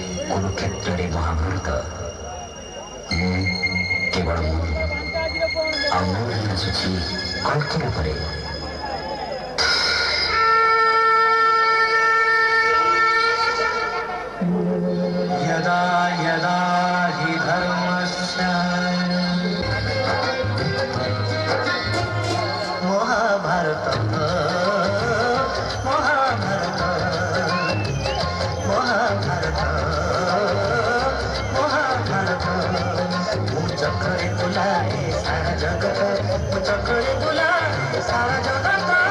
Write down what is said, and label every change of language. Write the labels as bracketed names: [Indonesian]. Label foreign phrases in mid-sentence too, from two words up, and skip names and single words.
[Odia] କୁରୁକ୍ଷେତ୍ରରେ ମହାଭାରତ ମୁଁ କେବଳ ମୁଁ ଆଉ ମୁଁ ହିଁ ଆସୁଛି କଳ୍କିର ପରେ। [Sanskrit] यदा यदा हि धर्मस्य [Hindi] महाभारत महाभारत महाभारत महाभारत चक्रे बुलाए सारा जगत चक्रे बुलाए सारा जगत